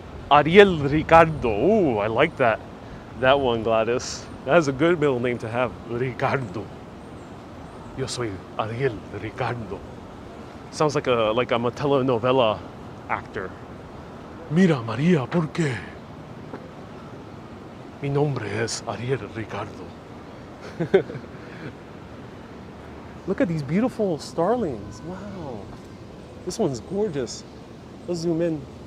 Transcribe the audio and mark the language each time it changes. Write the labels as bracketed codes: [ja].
[en] Ariel Ricardo. Oh, I like that. That one, Gladys. That is a good middle name to have. Ricardo. [es] Yo soy Ariel Ricardo. [en] Sounds like I'm a telenovela actor. [es] Mira, María, ¿por qué? Mi nombre es Ariel Ricardo. [en] Look at these beautiful starlings. Wow. This one's gorgeous. Let's zoom in.